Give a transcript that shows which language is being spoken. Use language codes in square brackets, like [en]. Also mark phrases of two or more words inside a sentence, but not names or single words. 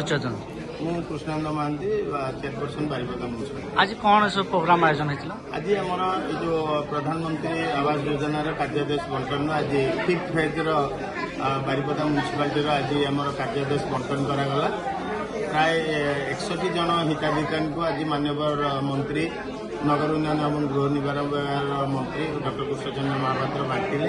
[hi] परिचय [or] ମୁଁ କୃଷ୍ଣାନନ୍ଦ ମହାନ୍ତି ଚେୟାରପର୍ସନ ବାରିପଦା ମ୍ୟୁନିସିପାଲିଟି। [hi] आज कौन सब प्रोग्राम आयोजन होता [or] ଆଜି ଆମର ଏ ଯେଉଁ ପ୍ରଧାନମନ୍ତ୍ରୀ ଆବାସ ଯୋଜନାର କାର୍ଯ୍ୟାଦେଶ ବଣ୍ଟନ ଆଜି 5th ଫେଜ୍ର ବାରିପଦା ମ୍ୟୁନିସିପାଲିଟିର ଆଜି ଆମର କାର୍ଯ୍ୟାଦେଶ ବଣ୍ଟନ କରାଗଲା। ପ୍ରାୟ 61 ଜଣ ହିତାଧିକାରୀଙ୍କୁ ଆଜି ମାନ୍ୟବର ମନ୍ତ୍ରୀ ନଗର ଉନ୍ନୟନ ଏବଂ ଗୃହ ନିର୍ମାଣ ବିଭାଗର ମନ୍ତ୍ରୀ ଡକ୍ଟର କୃଷ୍ଣଚନ୍ଦ୍ର ମହାପାତ୍ର ବାଣ୍ଟିଲେ।